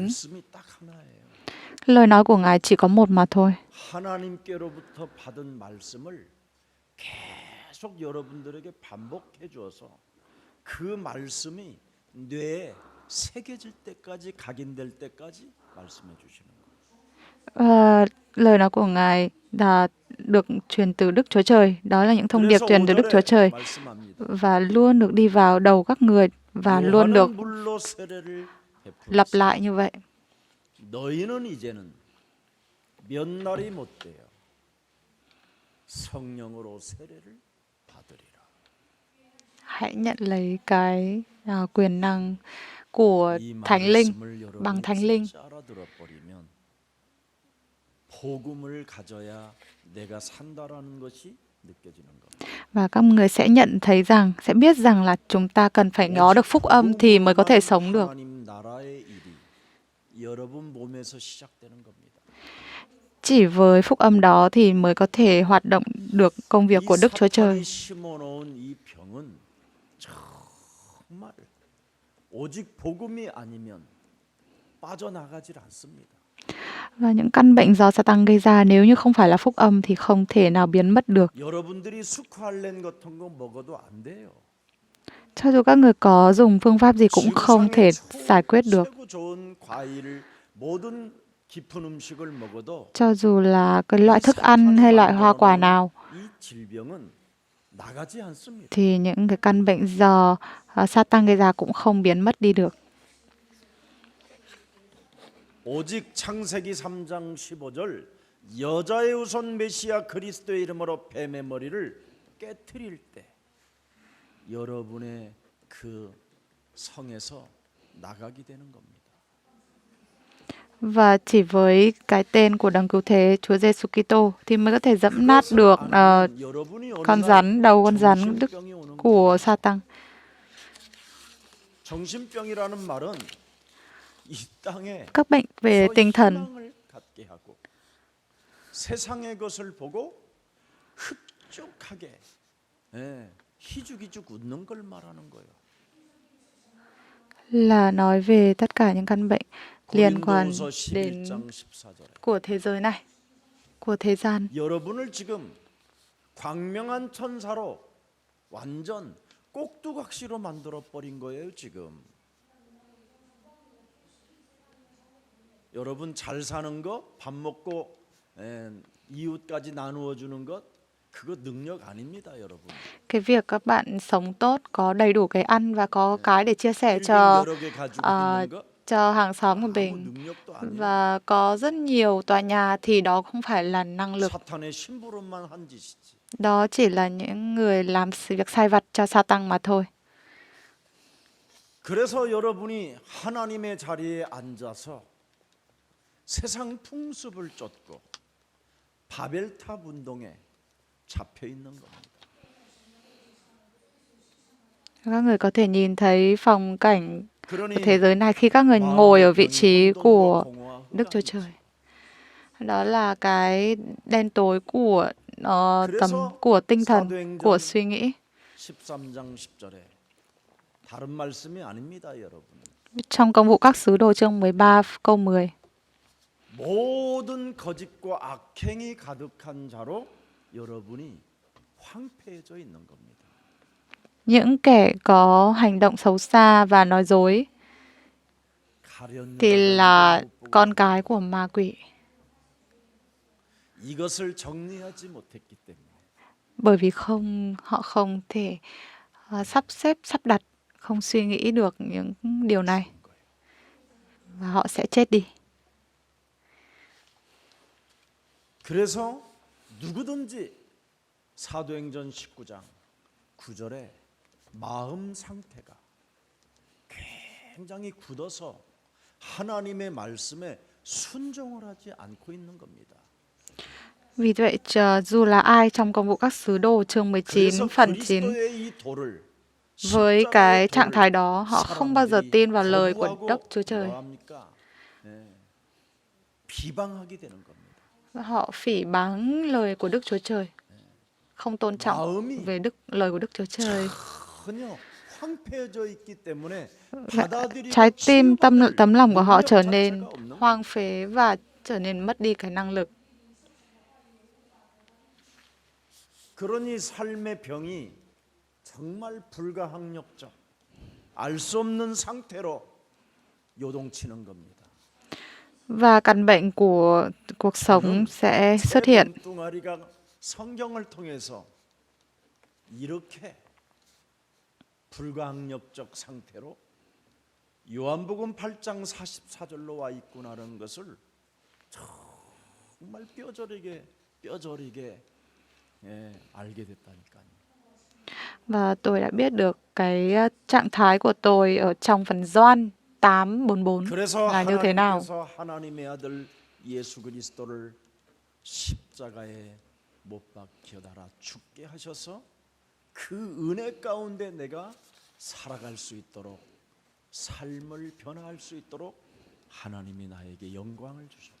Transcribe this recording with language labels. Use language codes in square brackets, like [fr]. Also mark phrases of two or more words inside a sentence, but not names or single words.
[ko] 말씀이 딱 하나예요. [vi] Lời nói của Ngài chỉ có một mà thôi. [ko] 하나님께로부터 받은 말씀을 계속 여러분들에게 반복해 주어서 그 말씀이 뇌에 새겨질 때까지 각인될 때까지 말씀해 주시는 거예요. [vi] Lời nói của Ngài là được truyền từ Đức Chúa Trời. Đó là những thông điệp truyền từ Đức Chúa Trời và luôn được đi vào đầu các người và luôn được lặp lại như vậy. [ko] 너희는 이제는 몇 날이 못 돼요. 성령으로 세례를 받으리라. [vi] Hãy nhận lấy cái quyền năng của Thánh Linh bằng Thánh Linh. [ko] 알아들어버리면 복음을 가져야 내가 산다라는 것이 느껴지는 겁니다. [vi] Và các người sẽ nhận thấy rằng, sẽ biết rằng là chúng ta cần phải có được phúc âm thì mới có thể sống được. [ko] 하나님 나라의 일이 여러분 몸에서 시작되는 겁니다. [vi] Chỉ với phúc âm đó thì mới có thể hoạt động được công việc của Đức Chúa Trời. [ko] 심어놓은 이 병은 정말 오직 복음이 아니면 빠져나가질 않습니다. [vi] Và những căn bệnh do Satan gây ra nếu như không phải là phúc âm thì không thể nào biến mất được. [ko] 여러분들이 스쿠알렌 같은 거 먹어도 안 돼요. [vi] Cho dù các người có dùng phương pháp gì cũng không thể giải quyết được. [ko] 최고 좋은 과일을 모든 깊은 음식을 먹어도 [vi] Cho dù là cái loại thức ăn hay loại hoa quả nào [ko] 이 질병은 나가지 않습니다. [vi] thì những cái căn bệnh do Satan gây ra cũng không biến mất đi được. [ko] 오직 창세기 3장 15절 여자의 후손 메시아 그리스도의 이름으로 뱀의 머리를 깨트릴 때 여러분의 그 성에서 나가게 되는 겁니다. [vi] Và chỉ với cái tên của Đấng Cứu Thế Chúa Giêsu Kitô thì mới có thể dẫm nát được con rắn, đầu con rắn đức của Satan. [ko] 정신병이라는 말은 이 땅에 [vi] Các bệnh về tinh thần [ko] 희망을 갖게 하고 세상의 것을 보고 흡족하게 희죽희죽 웃는 걸 말하는 거예요. [vi] là nói về tất cả những căn bệnh liên quan [ko] 고린도후서 [vi] đến [ko] 11장 14절에 [vi] của thế giới này, của thế gian. [ko] 여러분을 지금 광명한 천사로 완전 꼭두각시로 만들어 버린 거예요, 지금. 여러분 잘 사는 거, 밥 먹고 이웃까지 나누어 주는 것, 그거 능력 아닙니다, 여러분. [vi] Cái việc các bạn sống tốt, có đầy đủ cái ăn và có cái để chia sẻ [ko] 여러 개 가지고 있는 거 [vi] cho hàng xóm của [ko] 아무 [vi] mình [ko] 능력도 아니에요. [vi] và có rất nhiều tòa nhà thì đó không phải là năng lực. [ko] 사탄의 심부름만 한 짓이지. [vi] Đó chỉ là những người làm sự việc sai vặt cho Satan mà thôi. [ko] 그래서 여러분이 하나님의 자리에 앉아서 세상 풍습을 쫓고 바벨탑 운동에 잡혀 있는 겁니다. [vi] Các người có thể nhìn thấy phong cảnh của [ko] 그러니 [vi] thế giới này khi các người ngồi ở [ko] 마음의 [vi] vị [ko] 병이 [vi] trí [ko] 혼돈과 [vi] của [ko] 공허와 [vi] Đức Chúa [ko] 흑암이지. [vi] Trời. Đó là cái đen tối của [ko] 그래서 [vi] của tinh thần, của [ko] 사도행전 [vi] suy nghĩ. [ko] 13장 10절에 다른 말씀이 아닙니다, 여러분. [vi] Trong công vụ các sứ đồ chương 13 câu 10. [ko] 모든 거짓과 악행이 가득한 자로 여러분이 황폐해져 있는 겁니다. [vi] Những kẻ có hành động xấu xa và nói dối [ko] 가련 [vi] thì [ko] 여자가 [vi] là [ko] 이걸 못 보고 [vi] con cái của ma quỷ. [ko] 이것을 정리하지 못했기 때문에 [vi] Bởi vì họ không thể sắp xếp, sắp đặt, không suy nghĩ được những điều này. [ko] 죽은 거예요. [vi] Và họ sẽ chết đi. [ko] 그래서 누구든지 사도행전 19장 9절에 마음 상태가 굉장히 굳어서 하나님의 말씀에 순종을 하지 않고 있는 겁니다. [vi] Vì vậy, dù là ai trong công vụ các sứ đồ chương 19 [ko] 그래서 [vi] phần 9, [ko] 그리스도의 이 도를 [vi] với cái [ko] 십자가의 [vi] trạng [ko] 도를 [vi] thái đó, họ không bao giờ [ko] 사람들이 [vi] tin vào lời của [ko] 거부하고 [vi] Đức Chúa Trời. [ko] 뭐합니까? 비방하게 되는 겁니다. [vi] Họ phỉ báng lời của Đức Chúa Trời, không tôn trọng [ko] 마음이 [vi] về lời của Đức Chúa Trời. [ko] 전혀 황폐해져 있기 때문에 받아들이고 [vi] Trái tim, [ko] 치유받을 [vi] tấm lòng của họ [ko] 능력 [vi] trở nên [ko] 자체가 없는 [vi] hoang phế và trở nên mất đi cái năng lực. [ko] 그러니 삶의 병이 정말 불가항력적, 알 수 없는 상태로 요동치는 겁니다. [vi] Và căn bệnh của cuộc sống sẽ xuất hiện. [ko] 뚱아리가 성경을 통해서 이렇게 불가항력적 상태로 요한복음 8장 44절로 와 있구나라는 것을 정말 뼈저리게 알게 됐다니까요. [vi] Và tôi đã biết được cái trạng thái của tôi ở trong phần Gioan 8:44 [ko] 그래서 [vi] là như thế nào. [ko] 하나님께서 하나님의 아들 예수 그리스도를 십자가에 못 박혀달아 죽게 하셔서 그 은혜 가운데 내가 살아갈 수 있도록 삶을 변화할 수 있도록 하나님이 나에게 영광을 주셨구나.